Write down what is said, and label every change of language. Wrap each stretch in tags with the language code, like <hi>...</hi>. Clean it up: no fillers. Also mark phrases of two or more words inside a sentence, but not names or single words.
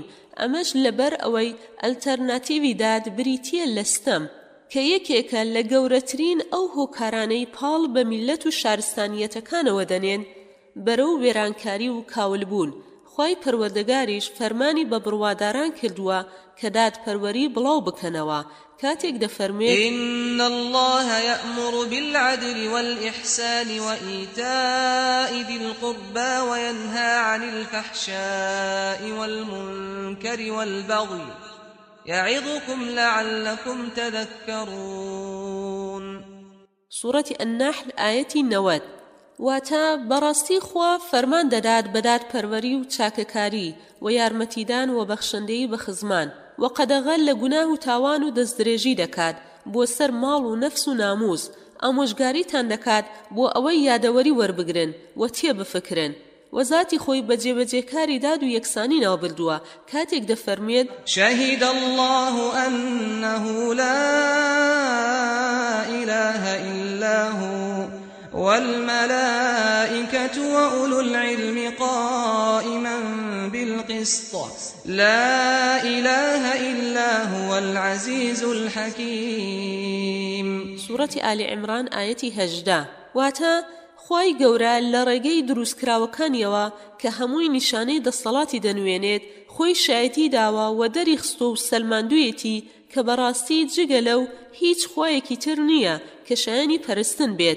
<ckb>ئەمەش لەبەر ئەوەی ئەلتەرناتیڤی داد بریتیە لە ستەم کە یەکێکە لە گەورەترین ئەو هۆکارانەی پاڵ بە میلەت و شارستانیەتەکانەوە دەنێن بەرەو وێرانکاری و کاولبوون. خوای پەروەردگاریش فەرمانی بە بڕواداران کردووە کە دادپەروەری بڵاو بکەنەوە. کاتێک دەفەرمێت</ckb> <ar>إن الله يأمر بالعدل والإحسان وإيتاء ذي القربى وينهى عن الفحشاء والمنكر والبغي يعظكم لعلكم تذكرون. سورة النحل آية 90.</ar> <ckb>واتا بەڕاستی خوا فەرمان دەدات بە دادپەروەری و چاکەکاری و یارمەتیدان و بەخشندەی بە خزمان و قەدەغەل لە گوناه و تاوان و دەستدرێژی دەکات بۆ سەر ماڵ و نەفس و ناموس. ئامۆژگاریتان دەکات بۆ ئەوەی یادەوەری وەربگرن و تێبفکرن و ذاتی خۆی بە جێبەجێکاری داد و یەکسانی ناوبردووە کاتێک دەفەرمێت</ckb> <ar>شهد الله أنه لا إله إلا هو والملائكة وأولو العلم قائما بالقسط لا إله إلا هو العزيز الحكيم. سورة آل عمران آية 18.</ar> <ckb>واتا خوای گەورە لە ڕێگەی دروستکراوەکانیەوە کە هەمووی نیشانەی دەسەڵاتی دەنوێنێت خۆی شایەتی داوە و دەریخستۆ و سەلماندوویەتی کە بەڕاستی جگە لەو هیچ خۆیەکی تر نییە کە شایانی پەرستن بێت.</ckb>